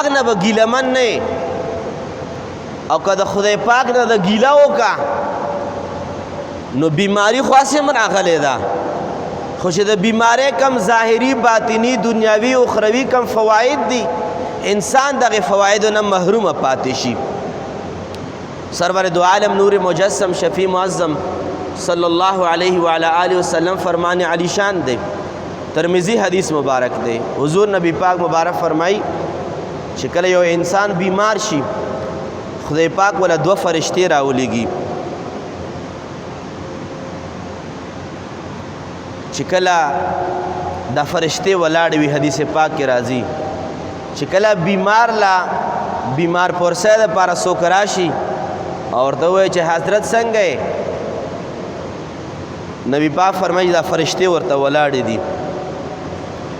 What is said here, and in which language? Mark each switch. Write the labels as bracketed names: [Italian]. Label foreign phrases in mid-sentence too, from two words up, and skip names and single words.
[Pashto] نه به ګیلهمن نه او که د خدای پاک نه د ګیله وکړه نو بیماری خو هسې هم راغلی ده خو چې د بیماری کم ظاهري باطني دنیاوي اخروي کم فواید دي انسان دغه فوایدو نه محرومه پاتې شي [Urdu] سرور دو عالم نور مجسم شفیع معظم [Arabic] صلی اللہ علیہ وعلا آلہ وسلم [Pashto] فرمان علی شان دے ترمذی حدیث مبارک دے حضور نبی پاک مبارک فرمائی چې کله یو انسان بیمار شي خدای پاک ولا دو فرشتې راولېږي چې کله دا فرشتې ولاړې وي حدیث پاک کې راځي چې کله بیمار پرسه دپاره څوک راشي او ورته ووایي چې حضرت څنګه یې نبی پاک فرمایي دا فرشتې ورته ولاړې دي